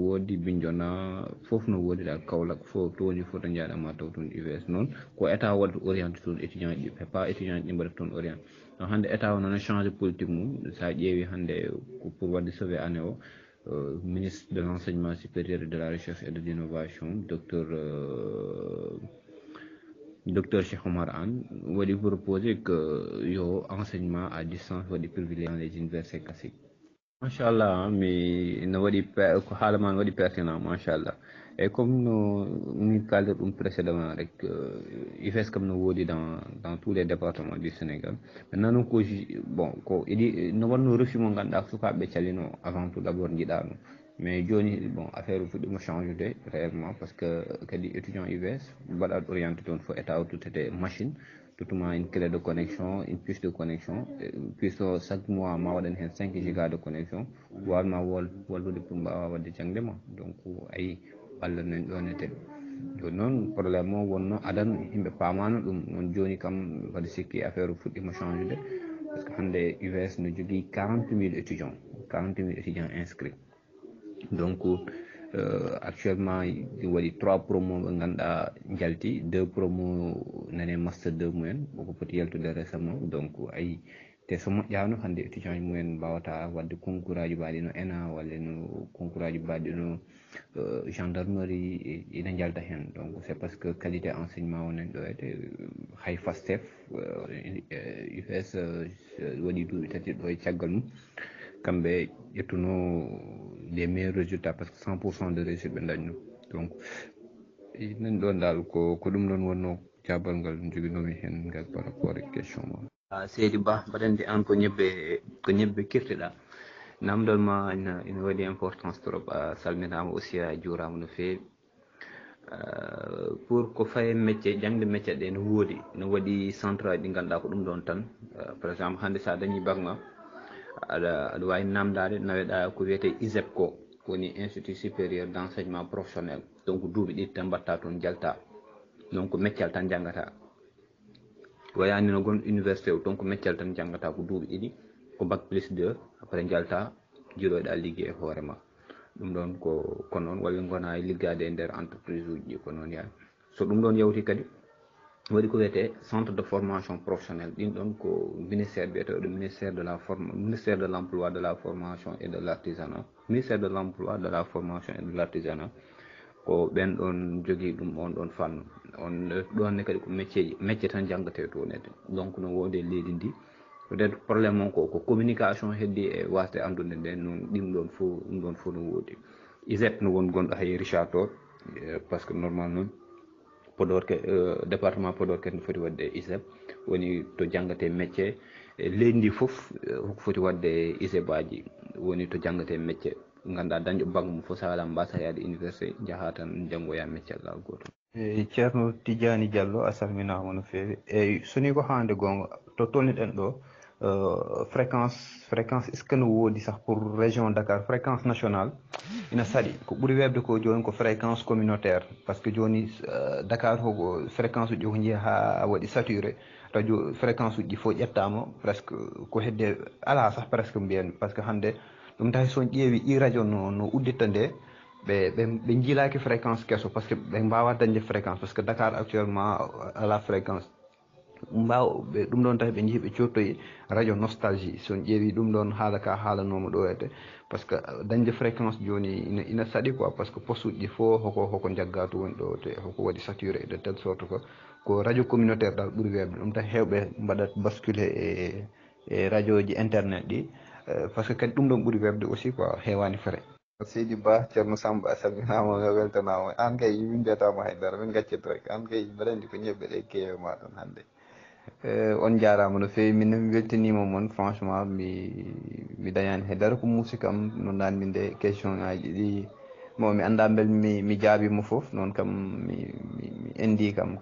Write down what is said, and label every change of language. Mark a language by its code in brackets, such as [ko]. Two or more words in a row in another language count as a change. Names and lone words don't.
[ff] woodi Bignona fof no woodi dal Kaolack fof to woni fof to jaaɗama taw toon UVS noon ko état wadde orienté toon étudiant ji ɗi pas étudiant ji ɗi mbaɗata toon orienté hannde état o noon [fr] changé politique [ff] mum sa ƴeewi hannde pour wadde [fr] sauver année [ff] o [fr] ministre de l'enseignement supérieur et de la recherche et de l'innovation docteur [ff] Cheikh Oumar Anne waɗi [fr] proposé que [ff] yo [fr] enseignement à distance [ff] waɗi [fr] privilégié dans les universités classiques. [ff] Machallah mi no waɗi ko haala ma no waɗi pertinent machallah eyyi comme no min kaldir ɗum précédemment rek UFS kam no woodi [fr] dans tous les départements du Sénégal maintenant [ff] noon ko bon ko iɗi no wanno refus mo ganduɗa sukaɓeɓe calino [fr] avant tout d' abord [ff] jiiɗa ɗum mais joni bon affaire fuɗɗima changeude [fr] réellement par ce que [ff] kadi étudiant UVS mbaɗat orienté toon fo état o tottete machine tottuma [fr] une clé de connexion une puce de connexion puce [ff] o [fr] chaque mois [ff] ma waɗan hen 5 [fr] giga de connexion [ff] wawma wallude pour mbawa wadde jangde ma donc ayi Allah nan ɗonete joni noon probléme o wonno adan yimɓe pamano ɗum noon joni kam waɗa sikki affaire fuɗɗima changeude [fr] par ce que [ff] hande UVS no jogui [fr] 40 000 étudiants inscrits donc actuellement [ff] waɗi 3 promo ɓe ganduɗa jalti 2 promo nane master 2 mumen ko poti yaltude récemment donc ayi te so moƴƴano hande étudiant ji mumen mbawata wadde concours aji mbaɗi no ENA walla no concours aji mbaɗi no gendarmerie ina jalta hen [fr] donc c'est parce que qualité enseignement [ff] wonen ɗo ete hay FASTEF UFS waɗi duuɓi tati ɗo e caggal mum kamɓe ƴettuno [fr] les meilleurs résultats parce que 100% de réussite [ff] ɓe dañno donc nan ɗon dal ko ɗum ɗon wonno jabal ngal joguinomi hen ngal [fr] par rapport [ff] e question ma seydi Ba mbaɗandi an ko ñebbe kirtiɗa namdal ma ina waɗi [fr] importance trop [ff] a salminama aussi a juurama no feewi pour ko faye métier jangde métier ɗe no woodi no waɗi centre aji ɗi ganduɗa ko ɗum ɗon tan [fr] par exemple [ff] hande sa dañi bac ma aɗa wawi namdade naweɗa ko wiyete ISEP ko woni [fr] institut supérieur d' enseignement professionnel donc [ff] duuɓi ɗiɗi tan mbatta toon jalta donc métier tan janggata wayani no gon université o donc métier tan janggata ko duuɓi ɗiɗi ko [fr] bac plus 2 après [ff] jalta jiiɗoɗa ligguey e hoorema ɗum ɗon ko noon walla gona liggade e nder entreprise uji ɗi ko noon yaani so ɗum ɗon yawti kadi waɗi ko wiyete [fr] centre de formation professionnelle [ff] ɗin ɗon ko [fr] ministère biyeteɗo ministère de l' emploi de la formation et de l' artisanat ministère de l' emploi de la formation et de l' artisanat [ff] ko ɓen ɗon jogui ɗum on ɗon fannu on ɗonne kadi ko métier tan janggate toonede donc no wodi leydi ndi [fr] peut être probléme [ff] on ko communication heddi e wasde andude nde noon ɗum ɗon fof no woodi ISEP no won gonɗo hay Richard Toll [fr] par ce que normal [ff] noon Podor département Podor kadi no foti wadde ISEP woni to janggate métier leydi ndi foof hoko foti wadde ISEP aji woni to janggate métier ganduɗa dañƴo bac mum fof sa waɗa mbasa yaade université jaaha tan janggoya métier Allah goto eyyi ceerno Tidiani Diallo a salminama no feewi eyyi soni ko hande gonga to tolniɗen ɗo fréquence [fr] est ce que [ff] no woodi sah [fr] pour région Dakar fréquence nationale [ff] ina saaɗi ko ɓuuri webde ko joni ko [fr] fréquence communautaire par ce que [ff] joni Dakar koko fréquence uji ko jeeyi ha waɗi [fr] saturé radio [ff] fréquence uji ɗi fof ƴettama presque ko hedde ala sah presque mbiyen [fr] par ce que [ff] hande ɗum tahi son ƴeewi i radio no udditta nde ɓe jiilaki fréquence kesso [fr] par ce que [ff] ɓe mbawa dañde [fr] fréquence par ce que Dakar actuellement [ff] ala fréquence mbawɓe ɗum ɗon tahi ɓe jeehi ɓe cottoyi radio nostalgie son ƴeewi ɗum ɗon haala ka haalanoma ɗo ete [fr] par ce que [ff] dañde fréquence joni ina saaɗi [fr] quoi par ce que poste [ff] uji ɗi fof hoko jagga to woni ɗo te hoko waɗi [fr] saturé de telle sorte que [ff] ko [fr] radio communautaire [ff] dal ɓuuri webde ɗum tahi hewɓe mbaɗat basculé e radio ji internet ɗi [fr] par ce que [ff] kadi ɗum ɗon ɓuuri webde [fr] aussi quoi [ff] hewani frais Seydi Ba ceerno Samba a salminama a weltanama an kay min mbiyatama haydara min gaccito rek an kay mbaɗa andi ko ñebbe ɗe keewe ma ɗon hannde on jarama no fewi min mi weltanima moon franchement mi dañani haydara ko muusi kam no nanmi nde question ngaji ɗi bon mi anda bel mi jaabima foof noon kam mi indi kam